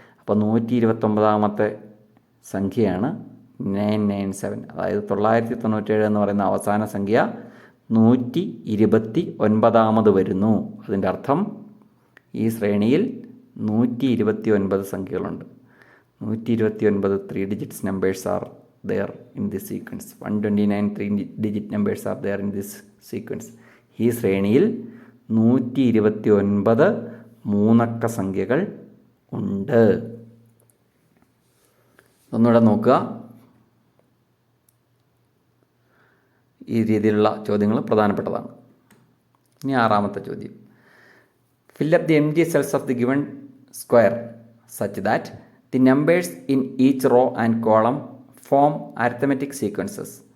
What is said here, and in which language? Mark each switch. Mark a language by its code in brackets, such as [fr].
[ml] അപ്പോൾ 129ാമത്തെ സംഖ്യയാണ് 997. അതായത് 997 എന്ന് പറയുന്ന അവസാന സംഖ്യ 129 വരുന്നു. അതിൻ്റെ അർത്ഥം ഈ ശ്രേണിയിൽ 129 സംഖ്യകളുണ്ട്. 129 [en] 3 digits numbers are there in this sequence. 129 3-digit numbers are there in this sequence. [ml] ഈ ശ്രേണിയിൽ 129 മൂന്നക്ക സംഖ്യകൾ ഉണ്ട്. ഒന്നുകൂടെ നോക്കുക. ഈ രീതിയിലുള്ള ചോദ്യങ്ങൾ പ്രധാനപ്പെട്ടതാണ്. ഇനി ആറാമത്തെ ചോദ്യം. [en] Fill up the empty cells of the given square such that the numbers in each row and column form arithmetic sequences.